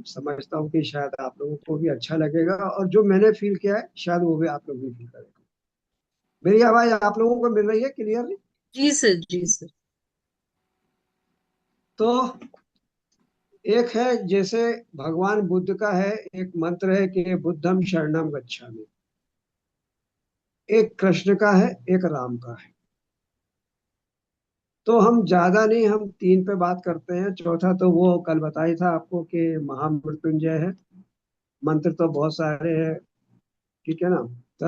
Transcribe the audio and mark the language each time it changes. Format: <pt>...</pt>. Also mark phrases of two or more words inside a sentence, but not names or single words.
<hi>समझता हूँ कि शायद आप लोगों को भी अच्छा लगेगा, और जो मैंने फील किया है शायद वो भी आप लोग भी फील करेंगे। मेरी आवाज आप लोगों को मिल रही है क्लियरली? जी सर, जी सर। तो एक है, जैसे भगवान बुद्ध का है, एक मंत्र है कि</hi> <pi>बुद्धम शरणम गच्छामि।</pi> <hi>एक कृष्ण का है, एक राम का है। तो हम ज्यादा नहीं, हम तीन पे बात करते हैं। चौथा तो वो कल बताया था आपको कि महामृत्युंजय है। मंत्र तो बहुत सारे हैं। ठीक है ना सर?</hi>